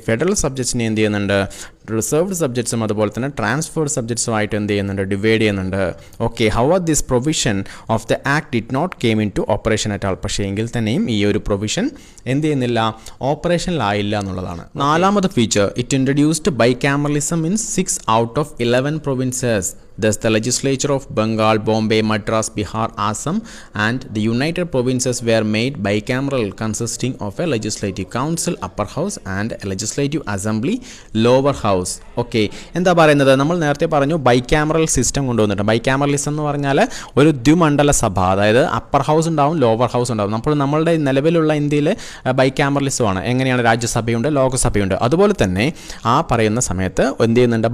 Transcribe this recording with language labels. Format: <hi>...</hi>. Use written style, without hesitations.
<ml>Federal സബ്ജക്ട്സിനെ എന്ത് ചെയ്യുന്നുണ്ട്? Reserved സബ്ജക്ട്സും അതുപോലെ തന്നെ ട്രാൻസ്ഫേർഡ് സബ്ജക്ട്സുമായിട്ട് എന്ത് ചെയ്യുന്നുണ്ട്? ഡിവൈഡ് ചെയ്യുന്നുണ്ട്. Okay.</ml> <en>However this provision of the act did not came into operation at all.</en> <ml>പക്ഷേ എങ്കിൽ തന്നെയും ഈ ഒരു പ്രൊവിഷൻ എന്ത് ചെയ്യുന്നില്ല? ഓപ്പറേഷനിലായില്ല എന്നുള്ളതാണ്. നാലാമത്</ml> <en>Feature it introduced bicameralism in 6 out of 11 provinces. Thus, the legislature of Bengal, Bombay, Madras, Bihar, Assam and the United Provinces were made bicameral, consisting of a legislative council, upper house, and a legislative assembly, lower house.</en> <ml>Okay. എന്താ പറയുന്നത്? നമ്മൾ നേരത്തെ പറഞ്ഞു bicameral system കൊണ്ടുവന്നിട്ട്. Bicameralism എന്ന് പറഞ്ഞാൽ ഒരു ദ്വിമണ്ഡല സഭ, അതായത് അപ്പർ ഹൗസ് ഉണ്ടാവും, ലോവർ ഹൗസ് ഉണ്ടാവും. അപ്പോൾ നമ്മളുടെ നിലവിലുള്ള ഇന്ത്യയിൽ ബൈക്യാമറലിസമാണ്. എങ്ങനെയാണ്? രാജ്യസഭയുണ്ട്, ലോകസഭയുണ്ട്. അതുപോലെ തന്നെ ആ പറയുന്ന സമയത്ത് എന്ത് ചെയ്യുന്നുണ്ട്?</ml>